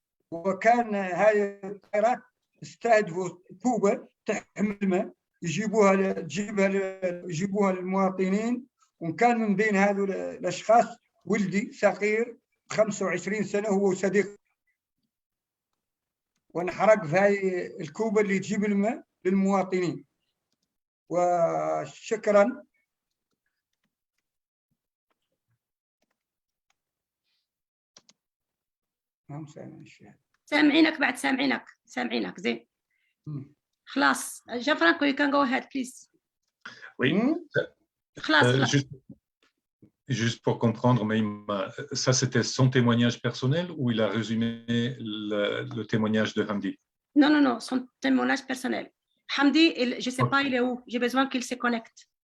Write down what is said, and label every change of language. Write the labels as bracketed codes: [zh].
[ar] وكان هذه الطائرات تستهدفوا كوبا تحمل الماء يجيبوها للمواطنين، وكان من بين هذول الاشخاص ولدي صغير 25 سنه هو وصديق، ونحرق في هذه الكوبا اللي تجيب الماء للمواطنين. وشكرا. سامعينك بعد سامعينك زين. خلاص [en] Gianfranco, you can go ahead please. [fr] Oui. [ar] خلاص. [fr] Juste pour comprendre, mais ça c'était son témoignage personnel ou il a résumé le témoignage de Hamdi? Non, son témoignage personnel. Hamdi, je ne sais pas il est où. J'ai besoin qu'il se connecte.